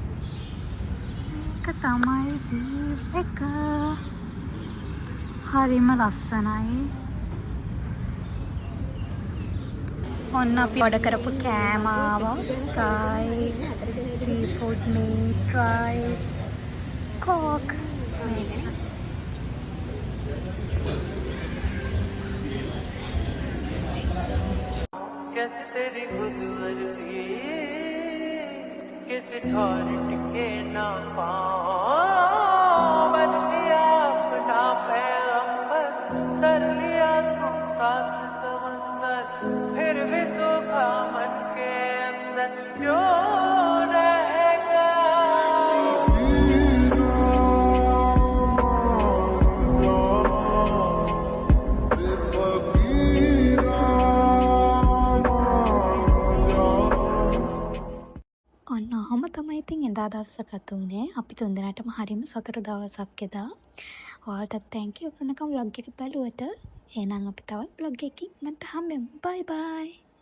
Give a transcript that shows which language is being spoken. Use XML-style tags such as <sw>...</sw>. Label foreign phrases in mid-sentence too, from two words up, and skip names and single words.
<si>ඒක තමයි වීව් එක. හරිම ලස්සනයි. ඔන්න අපි ඔඩර් කරපු කෑම ආවා. ස්කයි, සීෆුඩ් මීට්, රයිස්, කෝක්.</si> <hi>कैसे तेरी खुद वर्जी किसी ठौर टिके ना पाओ बन लिया अपना पैगंबर कर लिया तुम साथ समंदर फिर भी सूखा मन के अंदर क्यों रहेगा</hi> <si>ඔන්නම තමයි ඉතින් එදා දවස ගත වුණේ. අපි තුන්දෙනාටම හරිම සතුටු දවසක් එදා. ඔයාලට</si> <en>thank you</en> <si>වෙනකම් vlog එක බලුවට. එහෙනම් අපි තවත් vlog එකකින් මට හම්බෙමු.</si> <en>bye bye.</en>